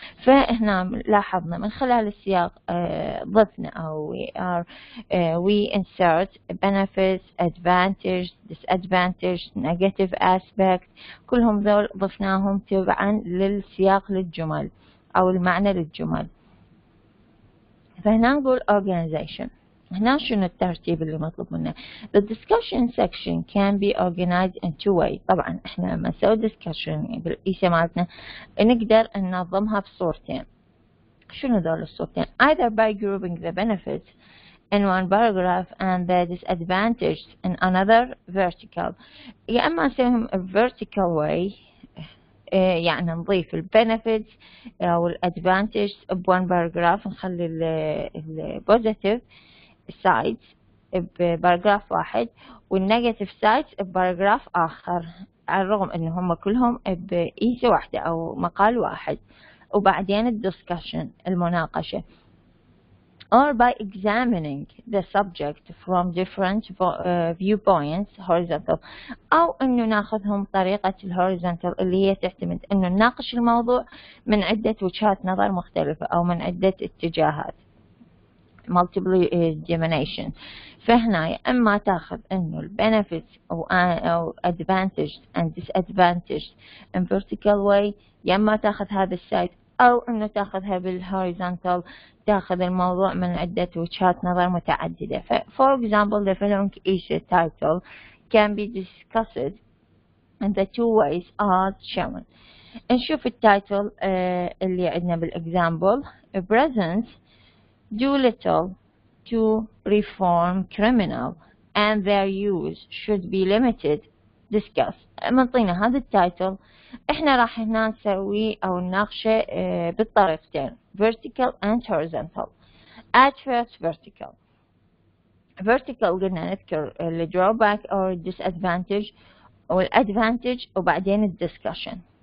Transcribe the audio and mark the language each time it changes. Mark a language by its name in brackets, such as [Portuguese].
[Arabic] فهنا لاحظنا من خلال السياق ضفنا أو [English] we insert benefits, advantage, disadvantage, negative aspect، [Arabic] كلهم ذول ضفناهم تبعا للسياق للجمل أو المعنى للجمل. فهنا نقول organization. هنا شنو الترتيب اللي مطلوب منا؟ [English] The discussion section can be organized in two ways. [Arabic] طبعا احنا لما نسوي discussion بالإيسة مالتنا نقدر ننظمها بصورتين. شنو دول الصورتين؟ [English] either by grouping the benefits in one paragraph and the disadvantages in another vertical. [Arabic] يا اما نسويهم [English] vertical way [Arabic] يعني نضيف ال benefits أو ال advantages بone paragraph، نخلي ال positive sides بباراجراف واحد والنيجاتيف sides بباراجراف آخر، على الرغم إن هم كلهم بإيسة واحدة أو مقال واحد. وبعدين الدسكشن المناقشة. [English] or by examining the subject from different viewpoints horizontal، [Arabic] أو إنه ناخذهم بطريقة الهوريزونتال اللي هي تعتمد إنه نناقش الموضوع من عدة وجهات نظر مختلفة أو من عدة اتجاهات multiple dimension. فهنا يا إما تاخذ إنه ال benefits أو advantages and disadvantages [English] in vertical way، [Arabic] يا إما تاخذ هذا السايد، أو إنه تاخذها بالهوريزونتال، تاخذ الموضوع من عدة وجهات نظر متعددة. [English] For example, the following essay title can be discussed in the two ways as shown. [Arabic] نشوف التايتل اللي عندنا بالexample. [English] Presence do little to reform criminal and their use should be limited. Discuss. [Arabic] منطينا هذا التايتل، احنا راح هنا نسوي او نناقشه بالطريقتين [English] vertical and horizontal. At first vertical [Arabic] قلنا نذكر [English] ال drawback or disadvantage او advantage وبعدين ال discussion.